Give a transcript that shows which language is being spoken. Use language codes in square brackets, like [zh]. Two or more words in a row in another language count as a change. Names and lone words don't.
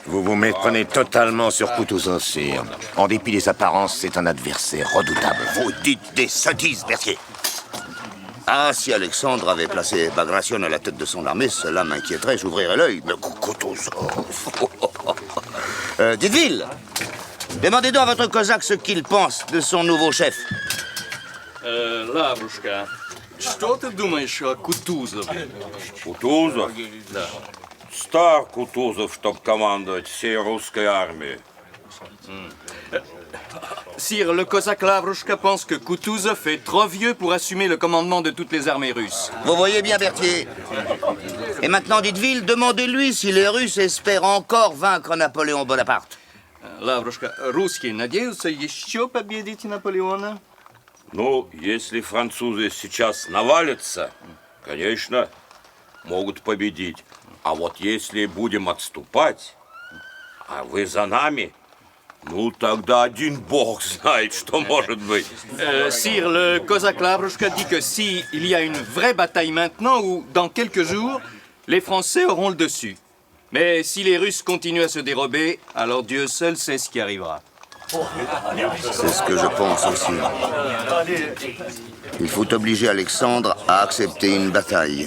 [fr] Vous vous méprenez totalement sur Kutuzov, sire. En dépit des apparences, c'est un adversaire redoutable. Vous dites des sottises, Berthier. Ah, si Alexandre avait placé Bagration à la tête de son armée, cela m'inquiéterait, j'ouvrirais l'œil. Mais Kutuzov... Dites-Ville, demandez donc à votre cosaque ce qu'il pense de son nouveau chef. [ru] Лаврушка, что ты думаешь о Кутузове? Кутузов? Да. Стар Кутузов, чтоб командовать всей русской армией. [fr] Sire, le cosaque Lavrushka pense que Kutuzov est trop vieux pour assumer le commandement de toutes les armées russes. Vous voyez bien, Berthier. Et maintenant, Dites-Ville, demandez-lui si les Russes espèrent encore vaincre Napoléon Bonaparte. [ru] Лаврушка, русские надеются еще победить Наполеона? Ну, если французы сейчас навалятся, конечно, могут победить. А вот если будем отступать, а вы за нами, ну, тогда один бог знает, что может быть. [fr] Sire, le cosaque Lavrushka dit que si il y a une vraie bataille maintenant ou dans quelques jours, les Français auront le dessus. Mais si les Russes continuent à se dérober, alors Dieu seul sait ce qui arrivera. C'est ce que je pense aussi. Il faut obliger Alexandre à accepter une bataille.